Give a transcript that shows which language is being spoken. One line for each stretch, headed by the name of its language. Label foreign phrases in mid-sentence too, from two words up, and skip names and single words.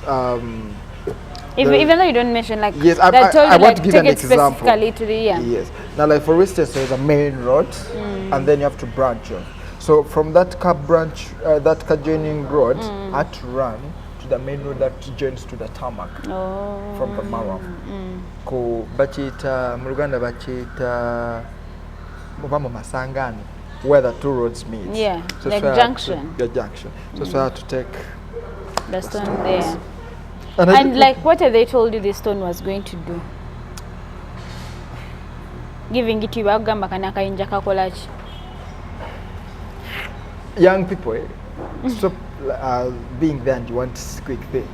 English: even though you don't mention, like, yes, they told you want like to give take an it example. Specifically to the Yes. Now, like for instance, there's a main road, and then you have to branch off. So from that car branch, that car joining road, I had to run to the main road that joins to the tarmac from the Maram.
Kinyarwanda: Ko bachita Muruganda bachita.
English: Masangani, where the two roads meet. Yeah, so like junction. The junction. So I had to take the stone there. And like, what have they told you this stone was going to do? Giving it to you, young people, stop being there and you want quick things.